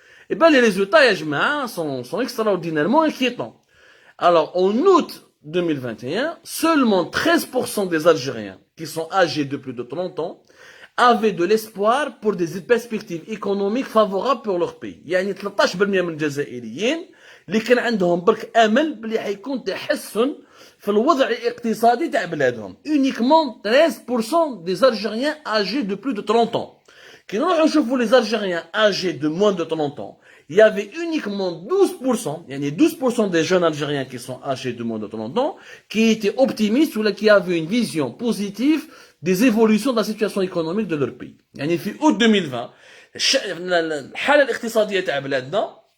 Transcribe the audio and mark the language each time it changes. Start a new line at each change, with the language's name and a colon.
French: Eh bien, les résultats,
Arabic: يا جماعة,
French: sont extraordinairement inquiétants. Alors, en août 2021, seulement 13% des Algériens qui sont âgés de plus de 30 ans avaient de l'espoir pour des perspectives économiques favorables pour leur pays.
Arabic: يعني 13% من الجزائريين اللي كان عندهم برك امل بلي حيكون تحسن في الوضع الاقتصادي تاع بلادهم.
French: Uniquement 13% des Algériens âgés de plus de 30 ans. Qui
Arabic: نروحوا نشوفوا
French: les Algériens âgés de moins de 30 ans, il y avait uniquement 12%, il y a 12% des jeunes Algériens qui sont âgés de moins de 30 ans, qui étaient optimistes ou qui avaient une vision positive des évolutions de la situation économique de leur pays.
Arabic: يعني في août 2020 الحالة الاقتصادية تاع بلادنا